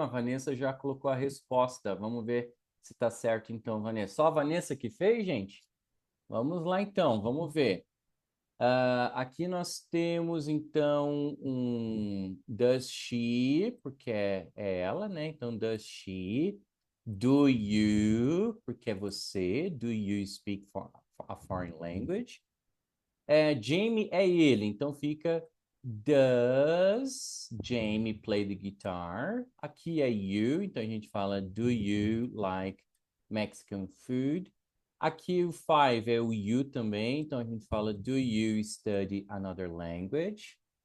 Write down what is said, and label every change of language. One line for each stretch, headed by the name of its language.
Portuguese: A Vanessa já colocou a resposta. Vamos ver se tá certo então, Vanessa. Só a Vanessa que fez, gente? Vamos lá então, vamos ver. Aqui nós temos então um does she, porque é ela, né? Então, does she? Do you, porque é você.
English: Do you speak a foreign language?
Portuguese: Jamie é ele, então fica
English: Does Jamie play the guitar?
Portuguese: Aqui é you, então a gente fala
English: Do you like Mexican food?
Portuguese: Aqui o five é o you também, então a gente fala
English: Do you study another language?